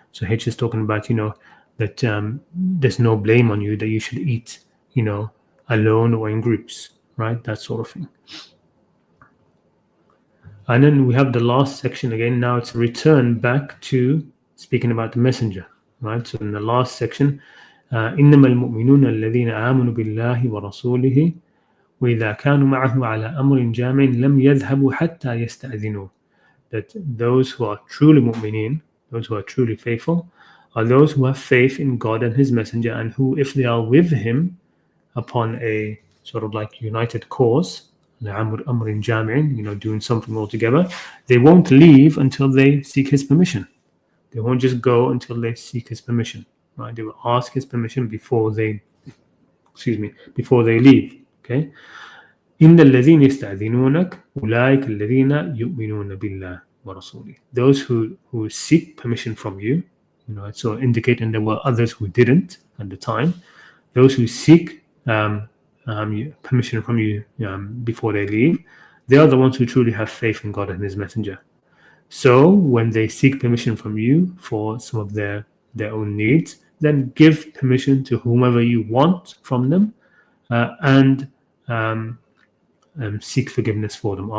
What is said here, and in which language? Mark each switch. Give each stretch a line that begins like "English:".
English: So H is talking about that there's no blame on you, that you should eat alone or in groups, right? That sort of thing. And then we have the last section again. Now it's a return back to speaking about the messenger, right? So in the last section,
Arabic: إنما المؤمنون الذين آمنوا بالله ورسوله وإذا كانوا معه على أمر جامع لم يذهبوا حتى يستأذنوه.
English: That those who are truly mu'mineen, those who are truly faithful, are those who have faith in God and His messenger, and who, if they are with Him upon a sort of like united cause, amrin jami'in, doing something all together, they won't leave until they seek His permission. They won't just go until they seek His permission, right? They will ask His permission before they leave. Okay.
Arabic: إن الذين يستأذنونك أولئك الذين يؤمنون بالله ورسوله.
English: Those who seek permission from you, so indicating there were others who didn't at the time. Those who seek permission from you before they leave, they are the ones who truly have faith in God and His messenger. So when they seek permission from you for some of their own needs, then give permission to whomever you want from them, and seek forgiveness for them.